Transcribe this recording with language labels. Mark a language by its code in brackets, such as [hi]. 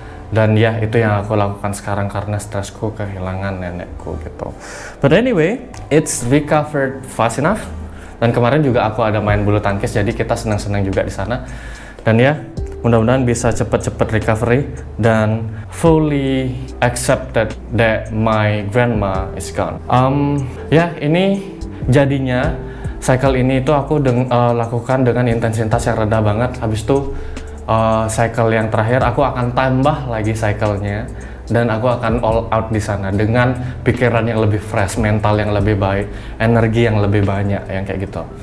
[id] Dan ya, itu yang aku lakukan sekarang karena stresku kehilangan nenekku gitu. [en] But anyway, it's recovered fast enough. [id] Dan kemarin juga aku ada main bulu tangkis, jadi kita senang-senang juga di sana. Dan ya, mudah-mudahan bisa cepet-cepet recovery dan [en] fully accepted that my grandma is gone. [id] Ya, ini jadinya cycle ini itu aku lakukan dengan intensitas yang rendah banget. Habis itu cycle yang terakhir aku akan tambah lagi cycle-nya, dan aku akan all out di sana dengan pikiran yang lebih fresh, mental yang lebih baik, energi yang lebih banyak, yang kayak gitu.